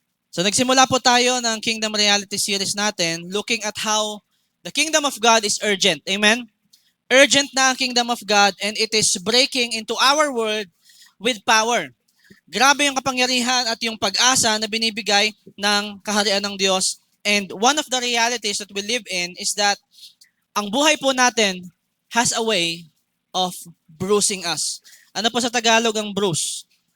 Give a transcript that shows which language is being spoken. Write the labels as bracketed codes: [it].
[tl] So nagsimula po tayo ng Kingdom Reality Series natin [en] looking at how the Kingdom of God is urgent. [tl] Amen? [en] Urgent [tl] na ang [en] Kingdom of God and it is breaking into our world with power. [tl] Grabe yung kapangyarihan at yung pag-asa na binibigay ng kaharian ng Diyos. [en] And one of the realities that we live in is that [tl] ang buhay po natin [en] has a way of bruising us. [tl] Ano po sa Tagalog ang bruise?